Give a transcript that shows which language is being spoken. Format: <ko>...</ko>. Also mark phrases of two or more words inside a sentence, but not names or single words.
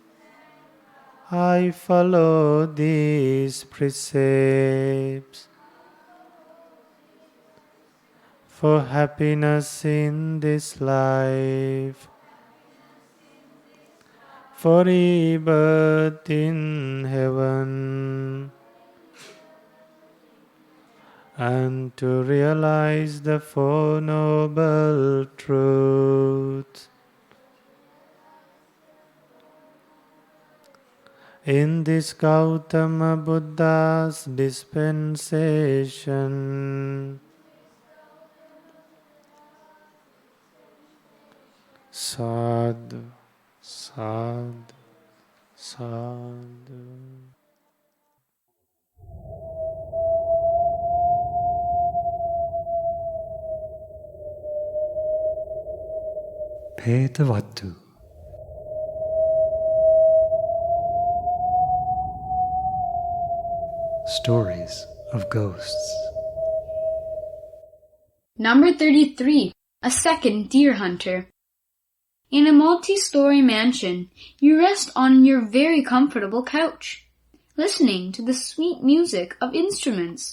<en>I follow these precepts for happiness in this life, for rebirth in heaven, and to realize the Four Noble Truths. In this Gautama Buddha's dispensation,</en> <pi>sadhu, sadhu, sadhu.</pi> <en>Petavattu. Stories of Ghosts. Number 33. A second deer hunter. In a multi-story mansion, you rest on your very comfortable couch, listening to the sweet music of instruments.</en>